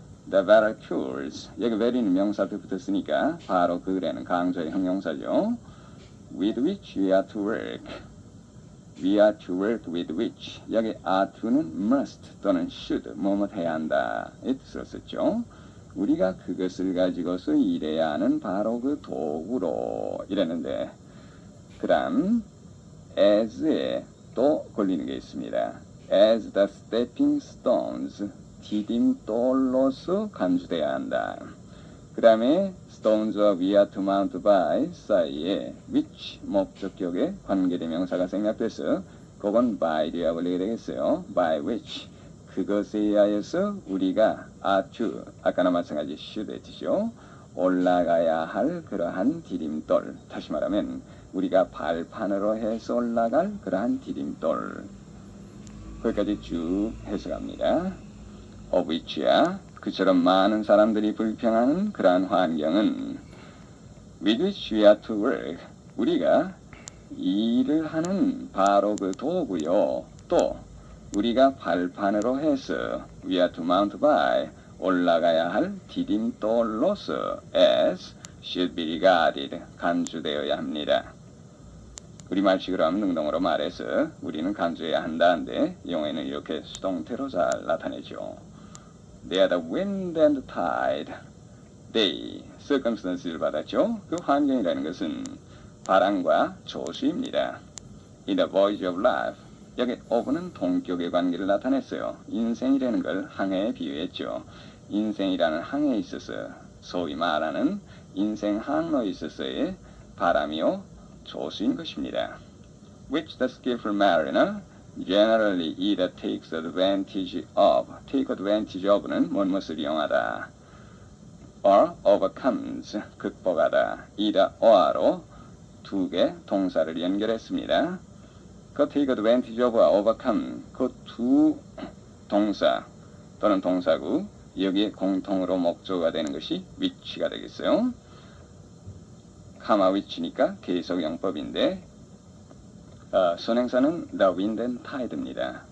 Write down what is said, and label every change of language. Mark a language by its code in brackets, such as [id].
[en] The very tools [ko] 여기 very는 명사 앞에 붙었으니까 바로 그래는 강조의 형용사죠. [en] With which we are to work. We are to work with which [ko] 여기 are to는 must 또는 should 뭐뭐 해야 한다 이 뜻으로 썼죠. 우리가 그것을 가지고서 일해야 하는 바로 그 도구로 이랬는데 그 다음 as에 또 걸리는 게 있습니다. [en] As the stepping stones [ko] 디딤돌로서 간주돼야 한다. 그 다음에 stones와 [en] we are to mount by [ko] 사이에 which 목적격에 관계대명사가 생략돼서 그건 by 뒤에 걸리게 되겠어요. by which 그것에 의하여서 우리가 are to 아까나 마찬가지 should의 뜻이요. 올라가야 할 그러한 디딤돌 다시 말하면 우리가 발판으로 해서 올라갈 그러한 디딤돌 거기까지 쭉 해석합니다. of which야 그처럼 많은 사람들이 불평하는 그러한 환경은 [en] with which we are to work [ko] 우리가 일을 하는 바로 그 도구요. 또 우리가 발판으로 해서 [en] we are to mount by [ko] 올라가야 할 디딤돌로서 as [en] should be regarded [ko] 간주되어야 합니다. 우리말식으로 하면 능동으로 말해서 우리는 간주해야 한다는데 영어에는 이렇게 수동태로 잘 나타내죠. [en] They are the wind and the tide. [ko] They, circumstance를 받았죠. 그 환경이라는 것은 바람과 조수입니다. [en] In the voyage of life. [ko] 여기 of는 동격의 관계를 나타냈어요. 인생이라는 걸 항해에 비유했죠. 인생이라는 항해에 있어서 소위 말하는 인생 항로에 있어서의 바람이요 조수인 것입니다. [en] Which the skillful mariner generally either takes advantage of, take advantage of는 [ko] 무엇을 이용하다, [en] or overcomes, [ko] 극복하다, [en] either or로 [ko] 두 개 동사를 연결했습니다. 그 take advantage of와 overcome 그 두 동사 또는 동사구 여기에 공통으로 목적어가 되는 것이 which가 되겠어요. 카마 which니까 계속용법인데 선행사는 [en] the wind and tide [ko] 입니다.